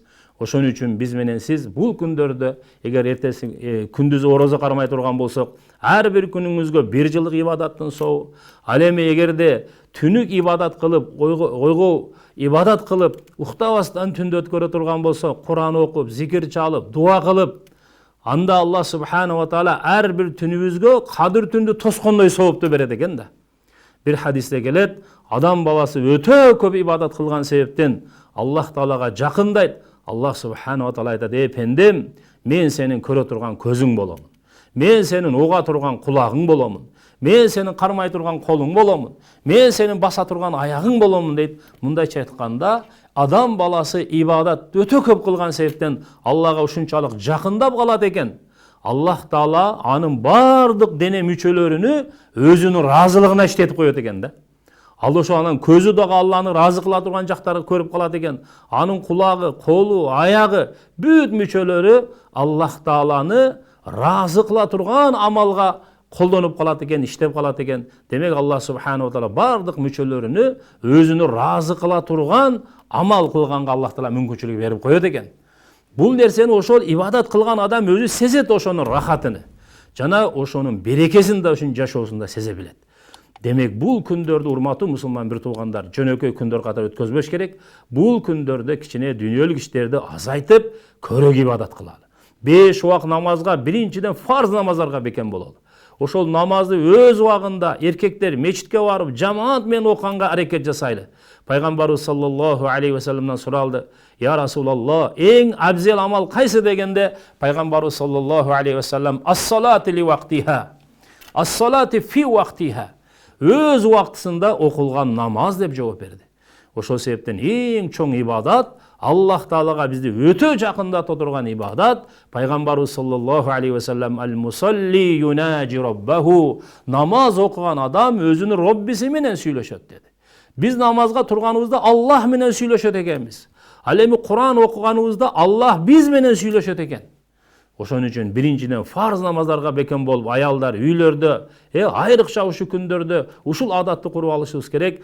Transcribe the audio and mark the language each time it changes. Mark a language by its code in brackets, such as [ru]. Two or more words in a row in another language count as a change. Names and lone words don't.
[ky] Ошон үчүн биз менен сиз бул күндөрдө эгер эртеси күндүз орозо кармай турган болсок, ар бир күнүңүзгө бир жылдык ибадаттын сообу, ал эми эгерде түнүк ибадат кылып, ойго ибадат кылып, уктабастан түндө өткөрө турган болсок, Куран окуп, зикир чалып, дуа кылып, анда Аллах [ar] سبحانه وتعالى [ky] ар бир түнүбүзгө кадыр түндү тоскондой соопту берет экен да. Бир хадисте келет, адам баласы өтө көп ибадат кылган себептен Аллах Таалага жакындайт. Аллах субханаху ва таала айтат: "Эй пендем, мен сенин көрө турган көзүң боломун. Мен сенин уга турган кулагың боломун. Мен сенин кармай турган колуң боломун. Мен сенин баса турган аягың боломун" дейт. Мындайча айтканда, адам баласы ибадат өтө көп кылган себептен Аллага ушунчалык жакындап калат экен. Аллах Таала анын бардык дене мүчөлөрүнү өзүнүн ыраазылыгына иштетип коет экен да. Ал ошо анын көзү дагы Алланы ыраазы кыла турган жактарды көрүп калат экен. Анын кулагы, колу, аягы, бүт мүчөлөрү Аллах Тааланы ыраазы кыла турган амалга колдонуп калат экен, иштеп калат экен. Демек Аллах [ar] سبحانه وتعالى [ky] бардык мүчөлөрүнү өзүнү ыраазы кыла турган амал кылганга Аллах Таала мүмкүнчүлүк берип коет экен. Бул нерсени ошол ибадат кылган адам өзү сезет, ошонун рахатыны. Жана ошонун берекесин да ушун жашоосунда сезе билет. Демек бул күндөрдү, урматтуу мусулман бир туугандар, жөнөкөй күндөр катары өткөзбөш керек. Бул күндөрдө кичине дүйнөлүк иштерди азайтып, көрөк ибадат кылалы. 5 убак намазга, биринчиден фарз намаздарга бекен бололу. Ошол намазды өз убагында эркектер мечитке барып, жамаат менен окуганга аракет жасайлы. Пайгамбарыбыз [ar] صلى الله عليه وسلم [ky] суралды: [ar] "يا رسول الله, [ky] эң абзел амал кайсы?" дегенде, Пайгамбарыбыз [ar] صلى الله عليه وسلم: "الصلاة لوقتها الصلاة في وقتها." [ky] Өз убактысында окулган намаз деп жооп берди. Ошол себептен эң чоң ибадат, Аллах Таалага бизди өтө жакындата турган ибадат, Пайгамбарыбыз [ar] صلى الله عليه وسلم: "المصلي يناجي ربه." [ky] Намаз окуган адам өзүнүн Роббиси менен сүйлөшөт деди. Биз намазга турганыбызда Аллах менен сүйлөшөт экенбиз. Ал эми Куран окуганыбызда Аллах биз менен сүйлөшөт экен. Ошон үчүн биринчиден фарз намаздарга бекен болуп, аялдар үйлөрдө, айрыкча ушу күндөрдө ушул адатты куруп алышыбыз керек.